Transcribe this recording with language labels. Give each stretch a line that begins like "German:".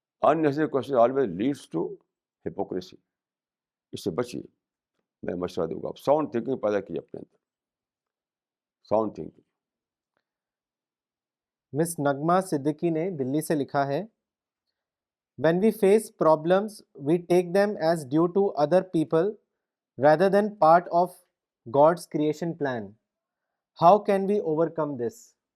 English: unnecessary question always leads to hypocrisy.
Urdu: اس سے بچیے. میں مشورہ دوں گا آپ ساؤنڈ تھنکنگ پیدا کیجیے اپنے اندر. Sound thinking. مس نغمہ صدیقی نے دلی سے لکھا ہے
English: when we face problems we take them as due to other people rather than part of God's creation plan. How can we overcome this?